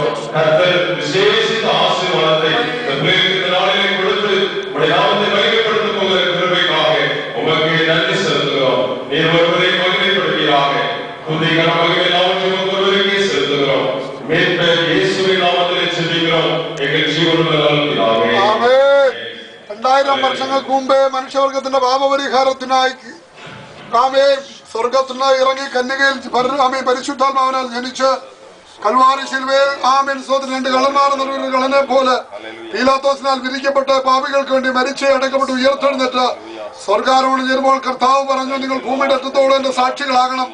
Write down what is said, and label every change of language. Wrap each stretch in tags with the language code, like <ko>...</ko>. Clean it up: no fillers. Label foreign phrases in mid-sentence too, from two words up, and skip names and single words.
<ta>கர்த்தர் விசேஷித்த ஆசீர்வாதத்தை இந்த பிள்ளைகளுக்கு இந்த நாளிலே கொடுத்து உம்முடைய நாமத்தை மகிமைப்படுத்த போகிற கிருபைக்காக உமக்கு நன்றி செலுத்துகிறோம். நீர் ஒருவரை மகிமைப்படுவீராக. துதி கன மகிமை எல்லாவற்றையும் ஒருவருக்கே செலுத்துகிறோம். மீட்பர் இயேசுவின் நாமத்திலே ஜெபிக்கிறோம் எங்கள் ஜீவனுள்ள நல்ல பிதாவே.</ta> <ml>ആമേൻ. 2000 വർഷങ്ങൾക്ക് മുമ്പേ മനുഷ്യവർഗത്തിന്റെ പാപപരിഹാരത്തിനായി സ്വർഗത്തിന് ഇറങ്ങി കന്യകയിൽ പരിശുദ്ധാത്മാവിനാൽ ജനിച്ച് കൽവാരി ശിലുവയിൽ ആമേൻ സ്വത്തിന് 2 കള്ളന്മാർ കളനെ പോലെ പീലാത്തോസിനാൽ വിധിക്കപ്പെട്ട പാപികൾക്ക് വേണ്ടി മരിച്ച് അടക്കപ്പെട്ട് ഉയർത്തെഴുന്നേറ്റ് സ്വർഗാരോഹണം ചെയ്യുമ്പോൾ കർത്താവ് പറഞ്ഞു, നിങ്ങൾ ഭൂമിയുടെ അറ്റത്തോളം എന്റെ സാക്ഷികളാകണം.</ml>